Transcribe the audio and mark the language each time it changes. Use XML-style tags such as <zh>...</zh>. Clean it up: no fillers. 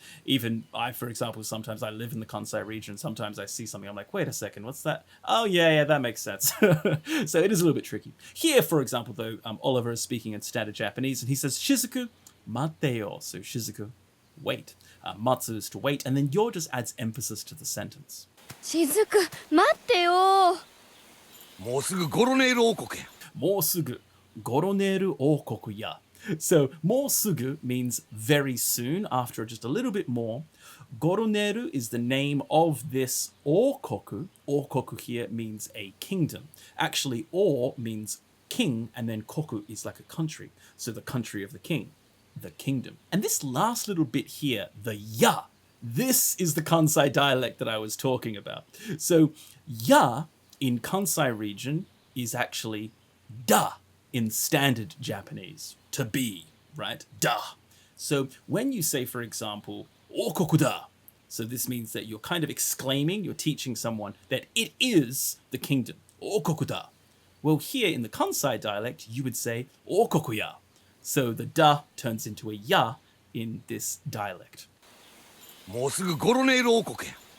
<en>Even I, for example, sometimes I live in the Kansai region. Sometimes I see something, I'm like, wait a second, what's that? Oh, yeah, that makes sense. So it is a little bit tricky. Here, for example, though, Oliver is speaking in standard Japanese, and he says, Shizuku,</en> <ja>mate yo.</ja> <en>So Shizuku, wait. Matsu is to wait, and then yo just adds emphasis to the sentence.</en> <ja>Shizuku, mate yo. もうすぐゴロネール王国や。もうすぐゴロネル王国や.</ja> <en>So, もうすぐ means very soon, after just a little bit more. Goroneru is the name of this okoku. Okoku here means a kingdom. Actually, o means king, and then koku is like a country. So the country of the king, the kingdom. And this last little bit here, the ya, this is the Kansai dialect that I was talking about. So, ya in Kansai region is actually da in standard Japanese, to be, right? Da. So when you say, for example, okoku da, so this means that you're kind of exclaiming, you're teaching someone that it is the kingdom, okoku da. Well, here in the Kansai dialect, you would say okoku ya. So the da turns into a ya in this dialect.</en> <ja>もうすぐゴロネール王国や。</ja>